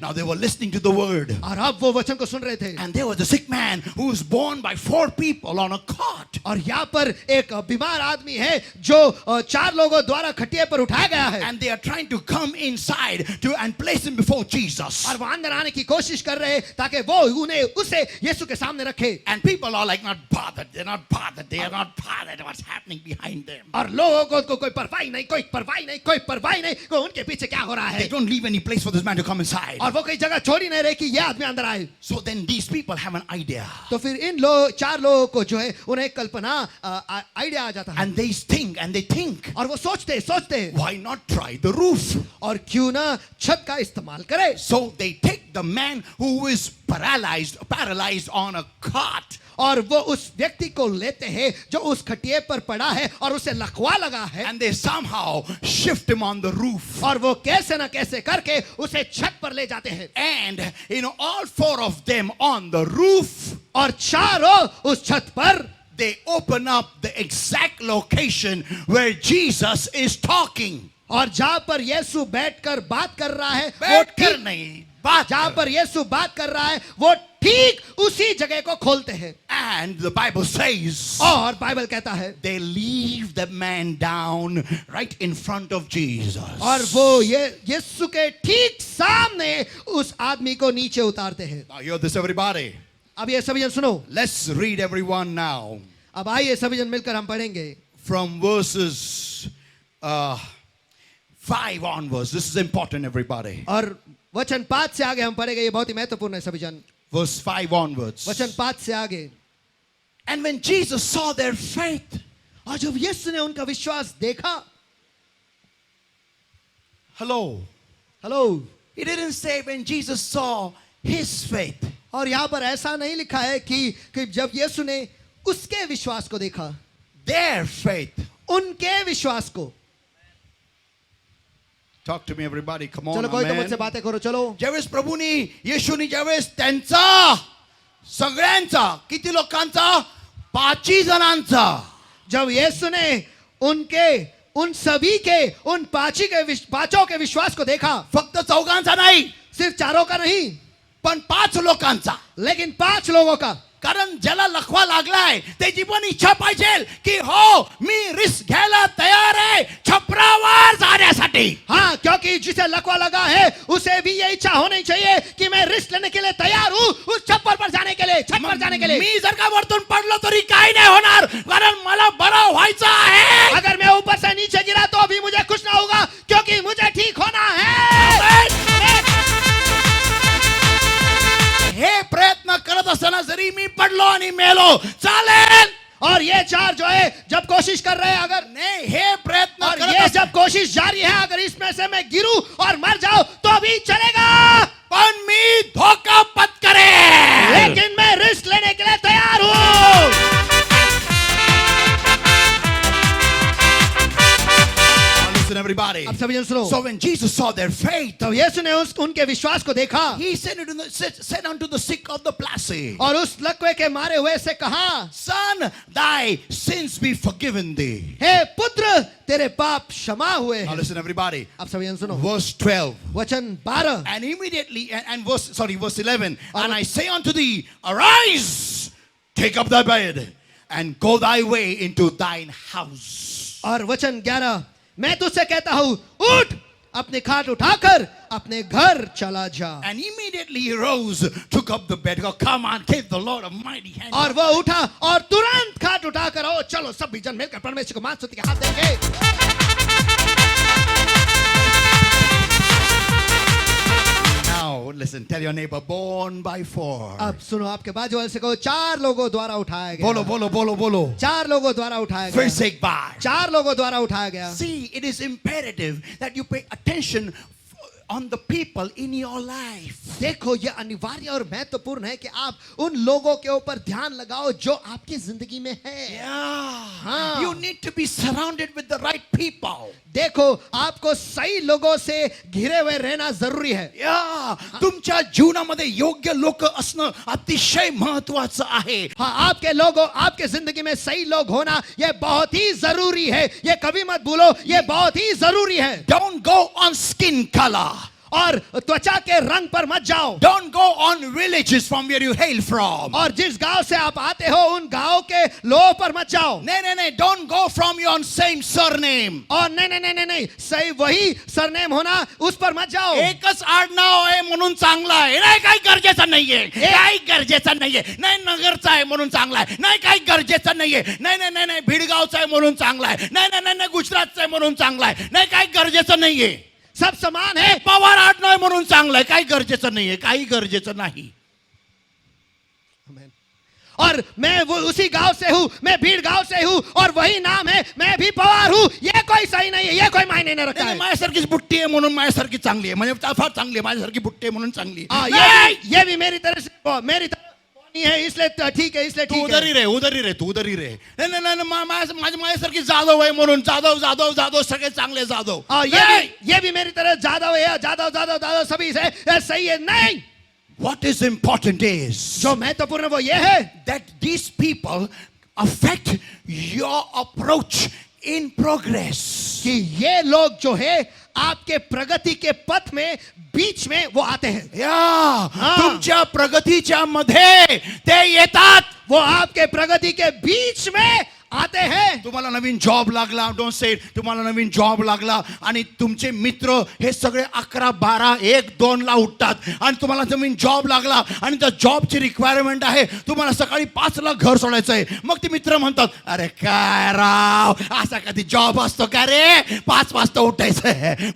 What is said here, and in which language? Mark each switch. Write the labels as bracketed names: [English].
[English] Now they were listening to the word. [Hindi] और अब वो वचन को सुन रहे थे। [English] And there was a sick man who was born by 4 people on a cot. [Hindi] और यहाँ पर एक बीमार आदमी है जो 4 लोगों द्वारा खटिया पर उठाया गया है। [English] And they are trying to come inside and place him before Jesus. [Hindi] और वो अंदर आने की कोशिश कर रहे हैं ताकि वो उसे यीशु के सामने रखे। [English] And people are like not bothered. They're not bothered. They are not bothered what's happening behind them. [Hindi] और लोगों को कोई परवाही नहीं, कोई उनके पीछे क्या हो रहा [English] They [Hindi] है। [English] don't leave any place for this man to come inside. [Hindi] और वो कई जगह छोड़ ही नहीं रहे कि ये आदमी अंदर आए। [English] So then these people have an idea. [Hindi] तो फिर इन 4 लोगों को जो है उन्हें कल्पना आइडिया आ जाता है। [English] And they think, [Hindi] और वो सोचते [English] why not try the roof? [Hindi] और क्यों ना छत का इस्तेमाल करे। [English] So they take the man who is paralyzed on a cot. [Hindi] और वो उस व्यक्ति को लेते हैं जो उस खटिए पर पड़ा है और उसे लकवा लगा है। [English] And they somehow shift him on the roof. [Hindi] और वो कैसे ना कैसे करके उसे छत पर ले जाते हैं। [English] And all 4 of them on the roof, [Hindi] और चारों उस छत पर [English] they open up the exact location where Jesus is talking. [Hindi] और जहां पर यीशु बैठकर बात कर रहा है, बैठकर नहीं, बात जहां कर। पर यीशु बात कर रहा है वो ठीक उसी जगह को खोलते हैं। [English] And the Bible says [Hindi] और बाइबल कहता है [English] they leave the man down right in front of Jesus. [Hindi] और वो ये यीशु के ठीक सामने उस आदमी को नीचे उतारते हैं। [English] Now hear this, everybody. [Hindi] अब ये सभी जन सुनो, [English] Let's read everyone now [Hindi] अब आइए सभी जन मिलकर हम पढ़ेंगे [English] from verses 5 onwards. This is important, everybody. [Hindi] और वचन 5 से आगे हम पढ़ेंगे, ये बहुत ही महत्वपूर्ण है सभी जन। [English] Verse 5 onwards. [Hindi] वचन 5 से आगे, [English] And when Jesus saw their faith, [Hindi] और जब यीशु ने उनका विश्वास देखा, [English] hello, [Hindi] hello, [English] he didn't say when Jesus saw his faith. [Hindi] और यहाँ पर ऐसा नहीं लिखा है कि जब यीशु ने उसके विश्वास को देखा, [English] Their faith. [Hindi] उनके विश्वास को। [English] Talk to me, everybody. Come on, [Hindi] चलो कोई तो [English] amen. [Hindi] मुझसे बातें करो, चलो। [Marathi] ज्यावेळेस प्रभूनी येशूनी ज्यावेळेस त्यांचा सगळ्यांचा किती लोकांचा 5 जणांचा [Hindi] जब यीशु ने उन सभी के उन पांचों के विश्वास को देखा, [Marathi] फक्त 4 नाही [Hindi] सिर्फ 4 का नहीं, [Marathi] पण 5 लोकांचा, [Hindi] लेकिन 5 लोगों का। [Marathi] कारण ज्याला लखवा लागलाय त्याची पण इच्छा पाहिजे की हो मी रिस्क घ्यायला तयार आहे छपरावर जाण्यासाठी। [Hindi] हाँ, क्योंकि जिसे लकवा लगा है उसे भी ये इच्छा होनी चाहिए कि मैं रिस्क लेने के लिए तैयार हूँ उस छप्पर पर जाने के लिए, छत पर जाने के लिए। [Marathi] मी जर का वरतून पडलो तरी काही नाही होणार, कारण मला बरं व्हायचं आहे। [Hindi] अगर मैं ऊपर से नीचे गिरा तो भी मुझे कुछ ना होगा, क्योंकि मुझे ठीक होना है। [Marathi] हे प्रयत्न करत असताना जरी मी पडलो आणि मेलो चालेल। [Hindi] और ये 4 जो है जब कोशिश कर रहे हैं, अगर [Marathi] नाही हे प्रयत्न [Hindi] और [Marathi] करत [Hindi] ये जब कोशिश जारी है, अगर इसमें से मैं गिरूं और मर जाऊं तो भी चलेगा, [Marathi] पण मी धोका पत्करेन। [Hindi] लेकिन मैं रिस्क लेने के लिए तैयार हूं। [English] Listen, everybody. [Hindi] अब सभी जन सुनो। [English] So when Jesus saw their faith, [Hindi] तो यीशु ने उनके विश्वास को देखा [English] he said unto the sick of the palsy, [Hindi] और उस लकवे के मारे हुए से कहा, [English] Son, thy sins be forgiven thee. [Hindi] हे पुत्र, तेरे पाप क्षमा हुए [English] Now [Hindi] हैं। [English] listen, everybody. [Hindi] अब सभी जन सुनो, [English] Verse 12. [Hindi] वचन 12, [English] And immediately, and verse 11. And I say unto thee, arise, take up thy bed, and go thy way into thine house. [Hindi] और वचन 11, मैं तुझसे कहता हूं, उठ, अपने खाट उठाकर अपने घर चला जा। [English] And immediately he rose, took up the bed. Go, come on, give the Lord a mighty hand. [Hindi] और वो उठा और तुरंत खाट उठाकर, ओ चलो सभी जन मिलकर परमेश्वर को मान स्तुति के हाथ देंगे। [English] Now listen, tell your neighbor, born by 4. [Hindi] अब सुनो, आपके बाजू वाले से कहो, 4 लोगों द्वारा उठाया गया। बोलो बोलो बोलो बोलो 4 लोगों द्वारा उठाया फिर गया। से एक बार। 4 लोगों द्वारा उठाया गया। [English] See, it is imperative that you pay attention on the people in your life. [Hindi] देखो, ये अनिवार्य और महत्वपूर्ण है कि आप उन लोगों के ऊपर ध्यान लगाओ जो आपकी जिंदगी में है। [English] Yeah. You need to be surrounded with the right people. [Hindi] देखो, आपको सही लोगों से घिरे हुए रहना जरूरी है। [Marathi] या तुमच्या जीवनामध्ये योग्य लोक असणं अतिशय महत्वाचं आहे। [Hindi] हाँ, आपके लोगों, आपके जिंदगी में सही लोग होना ये बहुत ही जरूरी है। ये कभी मत भूलो, ये बहुत ही जरूरी है। [English] Don't go on skin color. [Hindi] और त्वचा के रंग पर मत जाओ। [English] Don't go on villages from where you hail from. [Hindi] और जिस गांव से आप आते हो उन गांव के लोगों पर मत जाओ। नहीं, [English] don't go from your same surname. [Hindi] और नहीं, सही वही सरनेम होना उस पर मत जाओ। [Marathi] एकच आडनाव आहे म्हणून चांगला आहे, नाही काही गरजेचं नाहीये, काही गरजेचं नाहीये, नाही नगरचा आहे म्हणून चांगला आहे, नाही काही गरजेचं नाहीये, नाही भिडगावचा आहे म्हणून चांगला आहे, नाही गुजरातचा आहे म्हणून चांगला आहे, नाही काही गरजेचं नाहीये। [Hindi] सब समान है। [Marathi] पवार आडनाव आहे म्हणून चांगलं आहे, काही गरजेचं नाहीये, काही गरजेचं नाही। [Hindi] और मैं वो उसी गांव से हूँ, मैं भीड़ गांव से हूँ और वही नाम है, मैं भी पवार हूँ, ये कोई सही नहीं है, ये कोई मायने नहीं रखता है। [Marathi] माझ्यासारखीच बुट्टी आहे म्हणून माझ्यासारखी चांगली आहे, म्हणजे फार चांगली आहे, माझ्यासारखी बुट्टी आहे म्हणून चांगली आहे। [Hindi] ये भी मेरी तरह से, मेरी तरह नहीं है, इसलिए ठीक है, इसलिए तू ठीक उधर ही है। रे, उधर ही रे, तू उधर ही रे। [Marathi] नाही माझ्यासारखी जाधव आहे म्हणून जाधव सगळे चांगले जाधव। [Hindi] ये भी मेरी तरह जादव है, जादव सभी से सही है। नहीं, [English] What is important is [Hindi] जो महत्वपूर्ण वो ये है [English] that these people affect your approach in progress. [Hindi] कि ये लोग जो है आपके प्रगति के पथ में बीच में वो आते हैं. [Marathi] या तुमच्या प्रगतीच्या मध्ये ते येतात. [Hindi] वो आपके प्रगति के बीच में आते हैं. [Marathi] तुम्हाला नवीन जॉब लागला, [English] don't say [Marathi] तुम्हाला नवीन जॉब लागला आणि तुमचे मित्र हे सगळे 11, 12, 1, 2 ला उठतात आणि तुम्हाला नवीन जॉब लागला आणि त्या जॉबची रिक्वायरमेंट आहे, तुम्हाला सकाळी 5 ला घर सोडायचं आहे. मग ते मित्र म्हणतात, अरे काय राव, असा कधी जॉब असतो का रे, 5 वाजता उठायचं आहे.